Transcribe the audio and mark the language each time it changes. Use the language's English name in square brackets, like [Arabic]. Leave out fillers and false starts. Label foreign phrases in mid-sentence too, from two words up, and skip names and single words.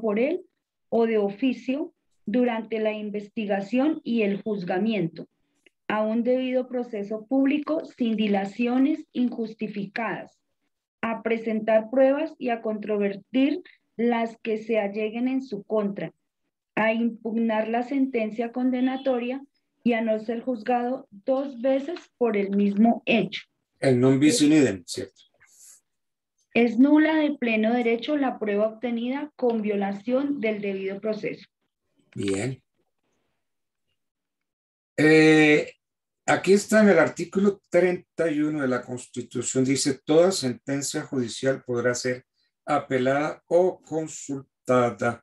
[Spanish] por él o de oficio durante la investigación y el juzgamiento, a un debido proceso público sin dilaciones injustificadas, a presentar pruebas y a controvertir las que se alleguen en su contra, a impugnar la sentencia condenatoria y a no ser juzgado dos veces por el mismo hecho. [Latin] El non bis in idem, [Spanish] ¿cierto? Es nula de pleno derecho la prueba obtenida con violación del debido proceso. Bien. Aquí está en el artículo 31 de la Constitución, dice, toda sentencia judicial podrá ser apelada o consultada.